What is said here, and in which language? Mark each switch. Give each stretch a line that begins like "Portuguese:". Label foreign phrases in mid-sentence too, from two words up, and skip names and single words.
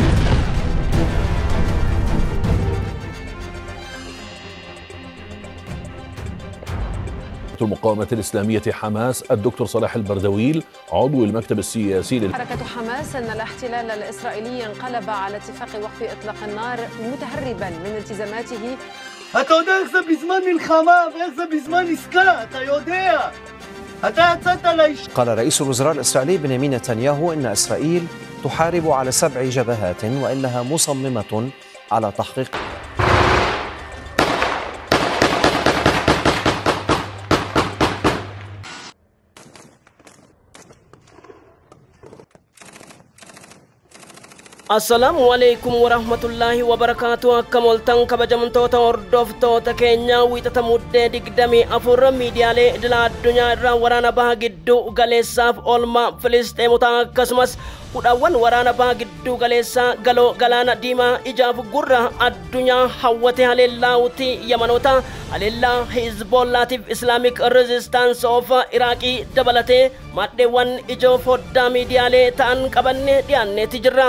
Arabic: المقاومة الإسلامية حماس الدكتور صلاح البردويل عضو المكتب السياسي حركة حماس أن الاحتلال الإسرائيلي انقلب على اتفاق وقف إطلاق النار متهربا من التزاماته.
Hebrew: אתה יודע איך זה בזמן מלחמה ואיך זה בזמן עסקה, אתה יודע. אתה יצאת לאיש.
Arabic: قال رئيس الوزراء الإسرائيلي بنيامين نتنياهو إن إسرائيل تحارب على 7 جبهات وإنها مصممة على تحقيق. السلام عليكم ورحمة الله وبركاته.
Oromo: Kamoltan kabajamtoota hordoftoota keenya wiixata muddee 24 miidiyaalee idil addunyaa irraa waraana baha gidduu galeessaaf oolmaa Filisxeemota akkasumas hudhaawwan waraana baha gidduu galeessaa galoo galaana diimaa ijaaf gurra addunyaa hawwate haleellaawuti yamanoota haleellaa Hizbollaatiif Islamic Resistance of Iraqii dabalatee maddeewwan ijoo foddaa miidiyaalee ta'an qabanne dhiyaanneeti jirra.